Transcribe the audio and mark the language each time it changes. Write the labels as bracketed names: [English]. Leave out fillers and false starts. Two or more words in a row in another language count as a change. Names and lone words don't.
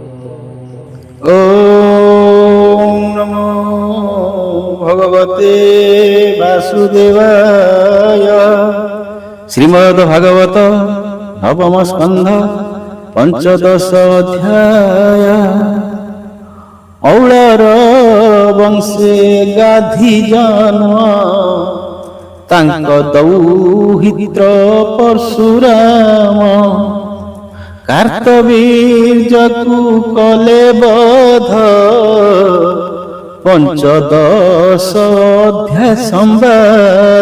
[Sanskrit] ওম নমো ভগবতে বাসুদেবায়। শ্রীমদ্ভাগবত নবম স্কন্ধ পঞ্চদশ অধ্যায়। [Odia] ଔଳର ବଂଶେ ଗାଧି ଜନ୍ମ ତାଙ୍କ ଦୌହିତ୍ର ପରଶୁରାମ। କାର୍ତ୍ତବୀର୍ଯ୍ୟକୁ କଲେ ବଧ ପଞ୍ଚଦଶ ଅଧ୍ୟାୟ ସମ୍ବାଦ।